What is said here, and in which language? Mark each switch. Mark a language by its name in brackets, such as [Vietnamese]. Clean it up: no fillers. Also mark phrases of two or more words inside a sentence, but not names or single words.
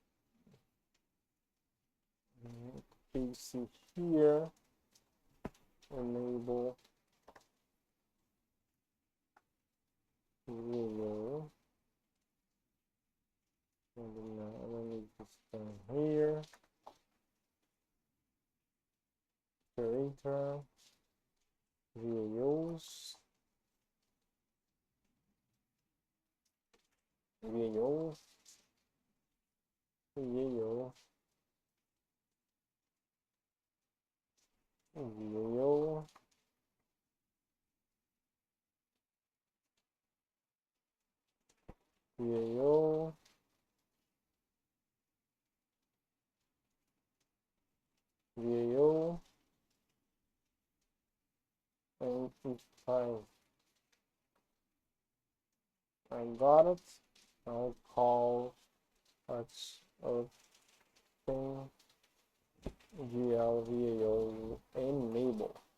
[English] PC here. Enable VAO. And then I don't need this guy here. Iterator. VAOs. VAO. VAO. VAO. VAO. VAO. And if I got it, I'll call open GL VAO enable.